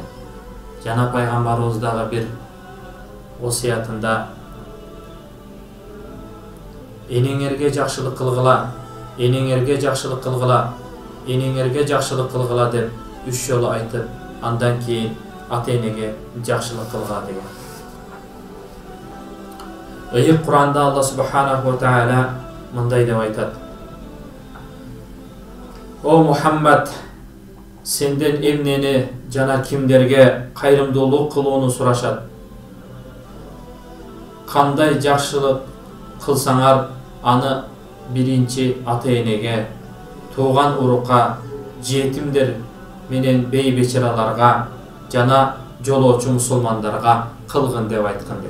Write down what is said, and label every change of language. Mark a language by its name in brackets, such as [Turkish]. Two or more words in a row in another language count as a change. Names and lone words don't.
[Kyrgyz] Жана пайгамбарыбыз дагы бир осиятында энеңерге жакшылык кылгыла, энеңерге жакшылык кылгыла, энеңерге жакшылык кылгыла деп 3 жолу айтып, андан кийин ата-энеге жакшылык кылгыла деген. Ыйык Куранда Алла [Arabic] سبحانه وتعالى [Kyrgyz] мындай деп айтат: О Мухаммад, сенден эмнени жана кимдерге кайрымдуулук кылууну сурашат? Кандай жакшылык кылсаңар, аны биринчи ата-энеге, тууган урукка, жетимдер менен бей-бечараларга жана жолоочу мусулмандарга кылгын деп айткан дейт.